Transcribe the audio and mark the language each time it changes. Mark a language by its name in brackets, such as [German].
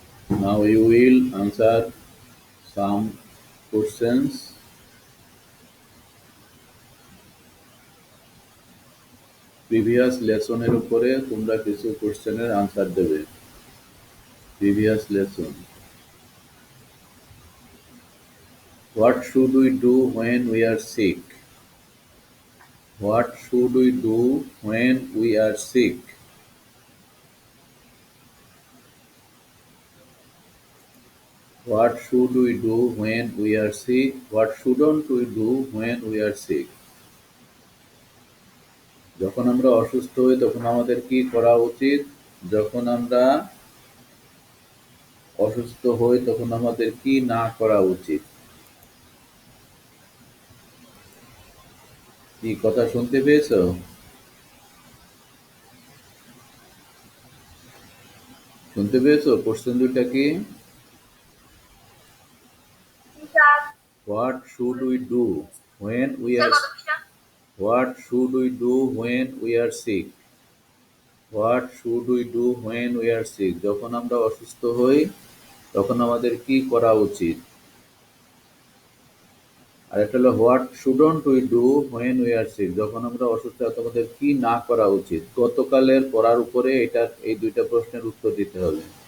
[English] Now you will answer some questions. [Bangla] Previous লেসনের উপরে তোমরা কিছু কোশ্চেনের আনসার দেবে। [English] Previous lesson. What should we do when we are sick? What should we do when we are sick? What should we do when we are sick? What shouldn't we do when we are sick? [Bangla] যখন আমরা অসুস্থ হই তখন আমাদের কি করা উচিত? যখন আমরা অসুস্থ হই তখন আমাদের কি না করা উচিত? কি কথা শুনতে পেয়েছো? শুনতে পেয়েছো? কোশ্চেন দুইটা কি? [English] What should we do when we are What should we do when we are sick? What should we do when we are sick? [Bangla] যখন আমরা অসুস্থ হই তখন আমাদের কি করা উচিত? আর এটা হলো [English] what shouldn't we do when we are sick, [Bangla] যখন আমরা অসুস্থ তখন আমাদের কি না করা উচিত। গতকালের পড়ার উপরে এই দুইটা প্রশ্নের উত্তর দিতে হবে।